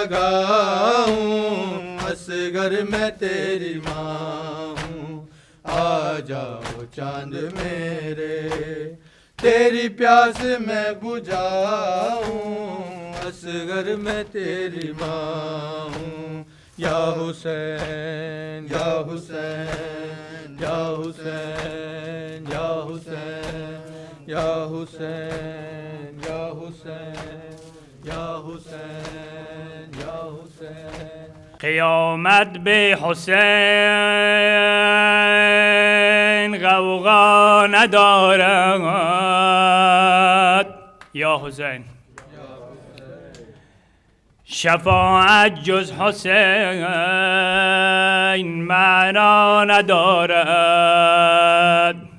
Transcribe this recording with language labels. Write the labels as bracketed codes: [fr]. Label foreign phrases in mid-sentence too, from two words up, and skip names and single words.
[ur] لگاؤں اصغر میں تیری ماں ہوں آ جاؤ چاند میرے تیری پیاس میں بجھاؤں اصغر میں تیری ماں ہوں یا حسین یا حسین یا حسین یا حسین یا حسین یا حسین یا حسین یا حسین [fa] قیامت به حسین غوغا ندارد یا حسین شفاعت جز حسین معنا ندارد